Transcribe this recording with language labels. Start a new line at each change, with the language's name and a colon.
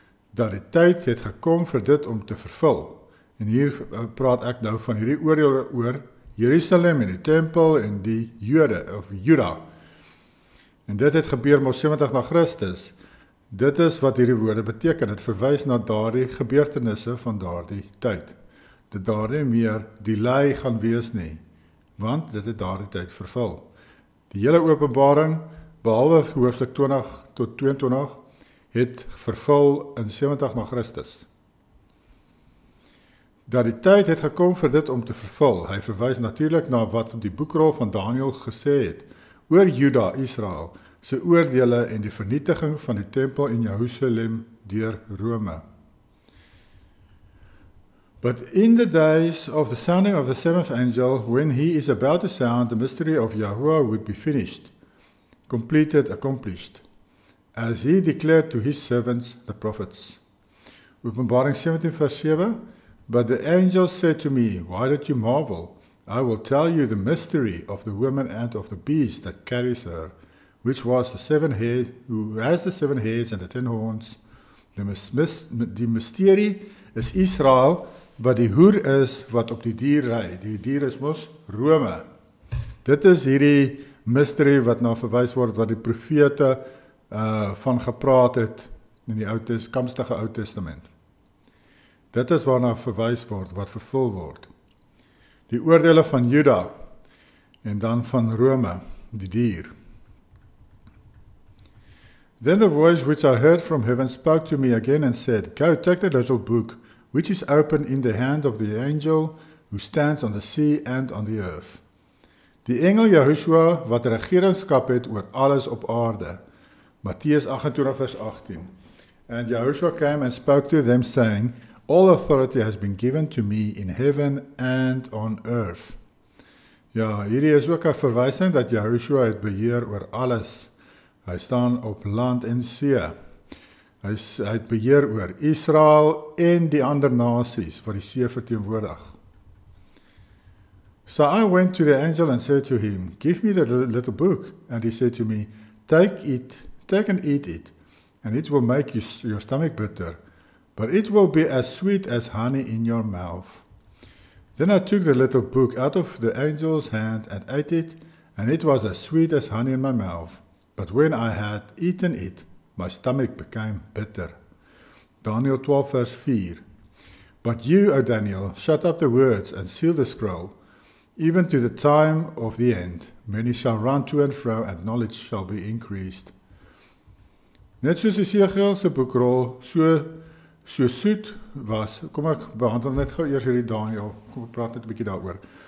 Afrikaans: Dat die tyd het gekom vir dit om te vervul. En hier praat ek nou van hierdie oordeel oor Jerusalem en die tempel en die Jode of Juda. En dit het gebeur mos 70 na Christus. Dit is wat hierdie woorde beteken. Dit verwys na daardie gebeurtenisse van daardie tyd. Dat daar nie meer delay gaan wees nie, want dit het daardie tyd vervul. Die hele Openbaring, behalwe hoofstuk 20 tot 22, het vervul in 70 na Christus. Dat die tyd het gekom vir dit om te vervul. Hy verwys natuurlik na wat die boekrol van Daniël gesê het oor Juda, Israel, sy oordeele en die vernietiging van die tempel in Jerusalem deur Rome.
English: But in the days of the sounding of the seventh angel, when he is about to sound, the mystery of Yahuwah would be finished, completed, accomplished, as he declared to his servants, the prophets.
Afrikaans: Openbaring 17 vers 7,
English: but the angel said to me, why did you marvel? I will tell you the mystery of the woman and of the beast that carries her, which was the 7 heads, who has the 7 heads and the 10 horns.
Afrikaans: Die mysterie is Israel, wat die hoer is wat op die dier ry. Die dier is mos Rome. Dit is hierdie mystery wat na verwys word, wat die profete van gepraat het in die kamstige Ou Testament. Dit is waarna verwys word, wat vervul word. Die oordele van Juda en dan van Rome, die dier.
English: Then the voice which I heard from heaven spoke to me again and said, Go, take the little book, which is open in the hand of the angel who stands on the sea and on the earth.
Afrikaans: Die engel Yahushua wat regeringskap het oor alles op aarde. Mattheus 28 vers 18.
English: And Yahushua came and spoke to them saying, All authority has been given to me in heaven and on earth.
Afrikaans: Ja, hierdie is ook 'n verwysing dat Yahushua het beheer oor alles. Hy staan op land en see. Hy het beheer oor Israel en die ander nasies wat die see verteenwoordig.
English: So I went to the angel and said to him, Give me the little book. And he said to me, Take and eat it, and it will make your stomach bitter, but it will be as sweet as honey in your mouth. Then I took the little book out of the angel's hand and ate it, and it was as sweet as honey in my mouth. But when I had eaten it, my stomach became bitter. Daniel 12 verse 4. But you, O Daniel, shut up the words and seal the scroll, even to the time of the end. Many shall run to and fro, and knowledge shall be increased.
Afrikaans: Net soos Esegiel se boekrol so soet was, kom ek behandel net gou eers hierdie Daniel, kom ek praat net 'n bietjie daaroor.